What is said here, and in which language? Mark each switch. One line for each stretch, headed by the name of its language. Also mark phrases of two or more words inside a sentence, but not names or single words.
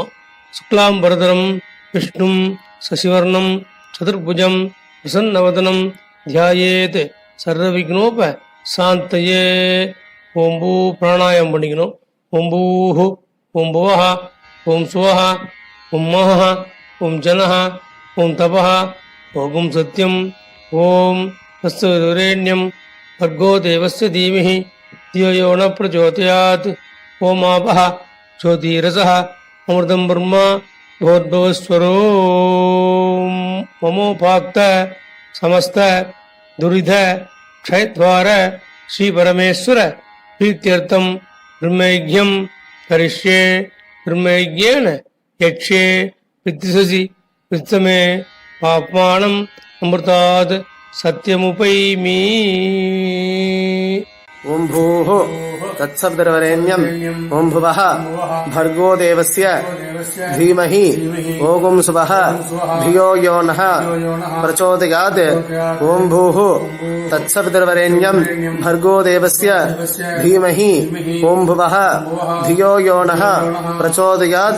Sanskrit: शुक्लाम् बरधरं विष्णुं शशिवर्णं चतुर्भुजं प्रसन्नवदनं ध्यायेत् सर्वविघ्नोप शान्तये. ஓம்பூ
Tamil: பிராணாயம் பண்ணிக்கணும்.
Sanskrit: ओम्भूः ओम् भुवः ओम् सुवः ओम् महः ओम् जनः ओम् तपः ओम् सत्यम् ओम् तस्तुरेण्यम् भर्गो देवस्य धीमहि धियो यो न प्रचोदयात् ओम आपः ज्योतिरसः अमृतं ब्रह्म भवद्भवस्वरो ममोपाक्त समस्त दुरिध क्षयद्वार श्री परमेश्वर प्रीत्यर्थं ब्रह्मयज्ञं करिष्ये ब्रह्मयज्ञेन यक्षे विद्युदसि विद्यमे पाप्मानम् अमृतात् सत्यमुपैमि. ॐ भूः तत्सवितुर्वरेण्यम् ॐ भुवः भर्गो देवस्य धीमहि ॐ सुवः धियो यो नः प्रचोदयात्. ॐ भूः तत्सवितुर्वरेण्यम् भर्गो देवस्य धीमहि ॐ भुवः धियो यो नः प्रचोदयात्.